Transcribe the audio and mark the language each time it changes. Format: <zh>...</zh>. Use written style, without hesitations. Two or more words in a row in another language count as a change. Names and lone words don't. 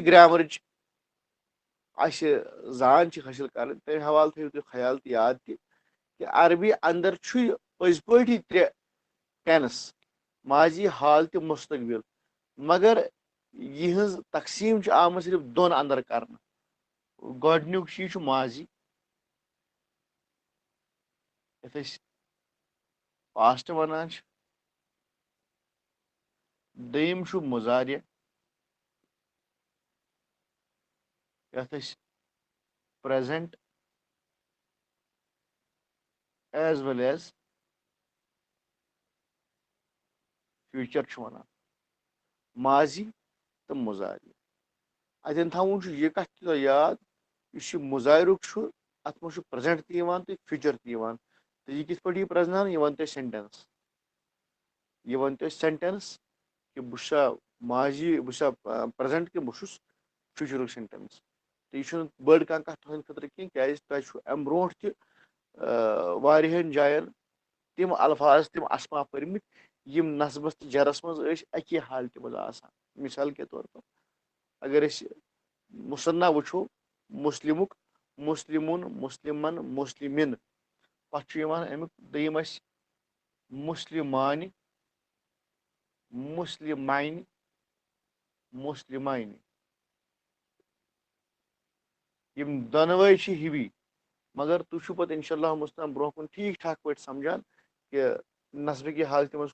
<ks>گرامرٕچ اَسہِ زان چھِ حٲصِل کرٕنۍ تمہِ حوالہٕ تھٲیِو تُہۍ خیال تہٕ یاد تہِ کہ عربی اندر چھُ یہِ پٔزۍ پٲٹھی ترٛےٚ ٹینس ماضی حال تہٕ مستقبل مگر یِہٕنٛز تقسیٖم چھِ آمٕژ صرف دۄن اندر کرنہٕ گۄڈنیُک چیٖز چھُ ماضی یتھ أسۍ پاسٹ ونان چھِ دوٚیِم چھُ مُضارِ یتھ أسۍ</ks> <en>present as well as future</en> <ks>چھُ ونان ماضی تہٕ مُضارِ اتٮ۪ن تھاوُن چھُ یہِ کتھ تہِ تۄہہِ یاد یُس یہِ مُضارُک چھُ اتھ منٛز چھُ پریزنٹ تہِ یِوان تہٕ فیوٗچر تہِ یِوان تہٕ یہِ کِتھ پٲٹھۍ یی پرزناونہٕ یہِ ون تۄہہِ سینٹینس یہِ ون تۄہہِ سینٹینس کہ بہٕ چھُسا ماضی بہٕ چھُسا پریزنٹ کہِ بہٕ چھُس فیوٗچرُک سینٹینس تہٕ یہِ چھُنہٕ بٔڑ کانٛہہ کتھ تُہنٛدِ خٲطرٕ کینٛہہ کیازِ تۄہہِ چھُ امہِ برونٛٹھ تہِ واریاہن جاین تِم الفاظ تِم اسما پٔرمٕتۍ یِم نسبس تہٕ جرس منٛز ٲسۍ اکی حالتہِ منٛز آسان</ks> <ur>مثال کے طور پر</ur> <ks>اگر أسۍ مُصنح وٕچھو مُسلِمُک مُسلِمُن مُسلِمن مُسلِمِن پتہٕ چھُ یِوان امیُک دوٚیِم اَسہِ مُسلِمانہِ مُسلِماینہِ مُسلِماینہِ یِم دۄنوے چھِ ہِوی مگر تُہۍ چھِو پتہٕ</ks> <ar>انشاء اللہ</ar> <ks>مُستان برونٛہہ کُن ٹھیٖک ٹھاک پٲٹھۍ سمجھان کہ نصبہٕ کہِ حالتہِ منٛز</ks>